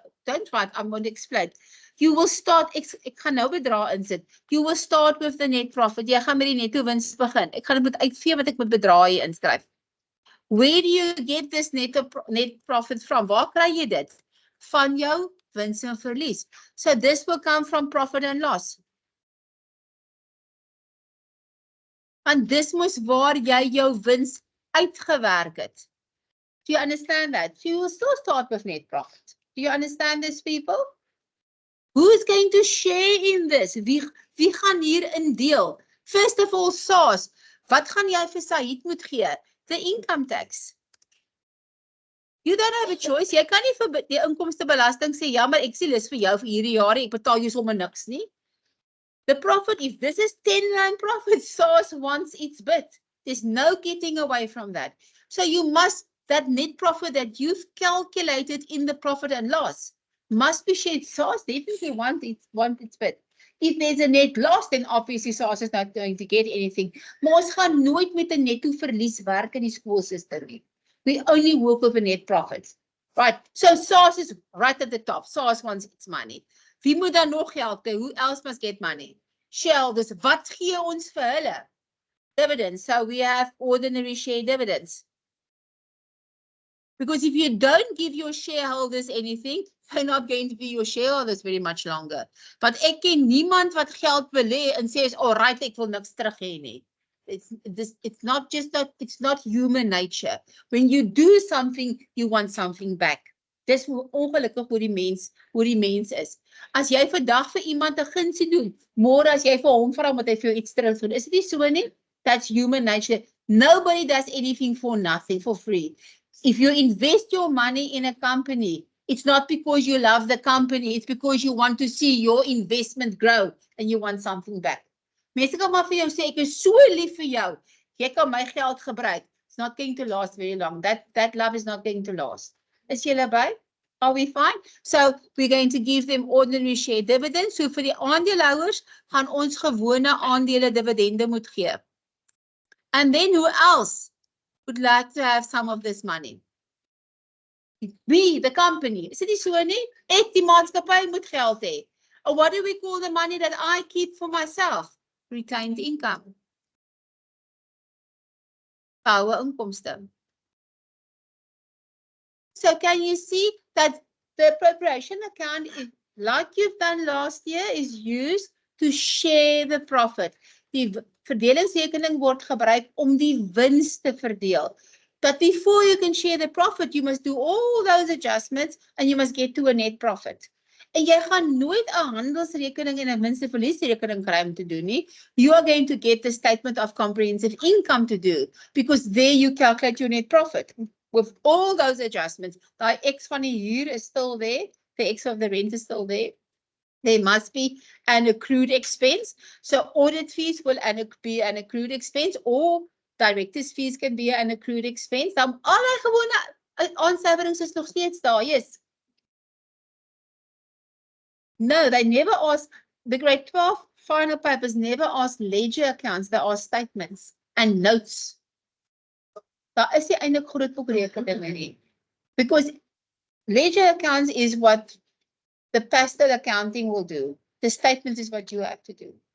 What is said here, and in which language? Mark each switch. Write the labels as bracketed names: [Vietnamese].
[English] Don't write, I'm going to explain. You will start, [Afrikaans] ek gaan nou bedrag insit. [English] You will start with the net profit. [Afrikaans] Jy gaan met die netto wins begin. Ek gaan dit uitvee wat ek met bedrag hier inskryf. [English] Where do you get this net profit from? [Afrikaans] Waar kry jy dit? Van jou wins en verlies. [English] So this will come from profit and loss. [Afrikaans] Want dis mos waar jy jou wins uitgewerk het. [English] Do you understand that? So you will still start with net profit. Do you understand this, people? Who is going to share in this? [Afrikaans] Wie gaan hier in deel? [English] First of all, SARS. [Afrikaans] Wat gaan jy vir Said moet gee? [English] The income tax. You don't have a choice. [Afrikaans] Jy kan nie vir die inkomstebelasting sê, ja, maar ek sê lus vir jou vir hierdie jaar, ek betaal jou sommer niks nie. [English] The profit, if this is 10 rand profit, SARS wants its bit. There's no getting away from that. So you must, that net profit that you've calculated in the profit and loss must be shared. SARS definitely want its bit. If there's a net loss, then obviously SARS is not going to get anything. [Afrikaans] Maar ons gaan nooit met 'n netto verlies werk in die skoolsisteem nie. [English] We only work with a net profit. Right, so SARS is right at the top. SARS wants its money. [Afrikaans] Wie moet dan nog geld hê? [English] Who else must get money? [Afrikaans] Shareholders, wat gee ons vir hulle? Dividends. [English] So we have ordinary share dividends. Because if you don't give your shareholders anything, they're not going to be your shareholders very much longer. [Afrikaans] But ek ken niemand wat geld wil hê en sê, alright, ek wil niks terug hê nie. [English] It's not just that, it's not human nature. When you do something, you want something back. [Afrikaans] Dis ongelukkig hoe die mens is. As jy vandag vir iemand 'n gunsie doen, môre as jy vir hom vra moet hy vir jou iets terug doen. Is dit nie so nie? [English] That's human nature. Nobody does anything for nothing, for free. If you invest your money in a company, it's not because you love the company, it's because you want to see your investment grow and you want something back. [Afrikaans] Mense kan maar vir jou sê, ek is so lief vir jou, jy kan my geld gebruik. [English] It's not going to last very long. That love is not going to last. [Afrikaans] Is julle by? [English] Are we fine? So we're going to give them ordinary share dividends. [Afrikaans] So vir die aandeelhouers gaan ons gewone aandele dividende moet gee. [English] And then who else would like to have some of this money? We, the company. [Afrikaans] Is dit nie so nie? Ek die maatskappy moet geld hê. [English] Or what do we call the money that I keep for myself? Retained income. [Afrikaans] Power inkomste. [English] So can you see that the appropriation account, like you've done last year, is used to share the profit. [Afrikaans] Die verdelingsrekening word gebruik om die wins te verdeel. [English] But before you can share the profit, you must do all those adjustments and you must get to a net profit. [Afrikaans] En jy gaan nooit 'n handelsrekening en 'n winste-verliesrekening kry om te doen nie. [English] You are going to get the statement of comprehensive income to do, because there you calculate your net profit. With all those adjustments, the X [Afrikaans] van die huur [English] is still there, the X of the rent is still there. There must be an accrued expense. So audit fees will be an accrued expense, or directors fees can be an accrued expense. [Afrikaans] Dan alle gewone aansuiwerings is nog steeds daar. [English] Yes. No, they never ask, the grade 12 final papers never ask ledger accounts, they ask statements and notes. [Afrikaans] Daar is nie eintlik grootboekrekeninge nie. [English] Because ledger accounts is what the pastel accounting will do. The statement is what you have to do.